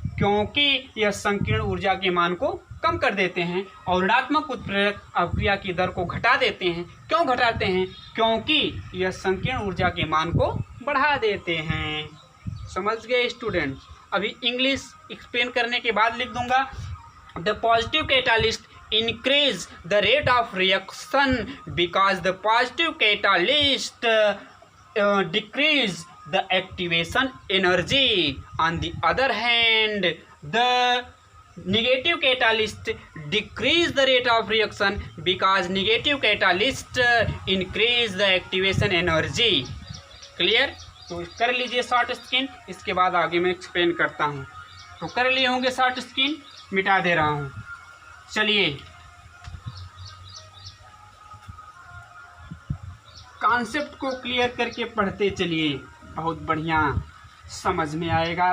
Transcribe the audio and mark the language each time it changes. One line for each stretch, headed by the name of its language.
Hindi: क्योंकि यह संकीर्ण ऊर्जा के मान को कम कर देते हैं। और ऋणात्मक उत्प्रेरक अभिक्रिया की दर को घटा देते हैं। क्यों घटाते हैं? क्योंकि यह संकीर्ण ऊर्जा के मान को बढ़ा देते हैं। समझ गए स्टूडेंट? अभी इंग्लिश एक्सप्लेन करने के बाद लिख दूंगा।
English: The positive catalyst increase the rate of reaction because the positive catalyst decrease the activation energy. On the other hand, the negative catalyst decrease the rate of reaction because negative catalyst increase the activation energy.
Hindi: Clear? तो कर लीजिए short screen, इसके बाद आगे मैं explain करता हूँ। तो कर लिए होंगे शॉर्ट स्क्रीन, मिटा दे रहा हूँ। चलिए कॉन्सेप्ट को क्लियर करके पढ़ते चलिए, बहुत बढ़िया समझ में आएगा।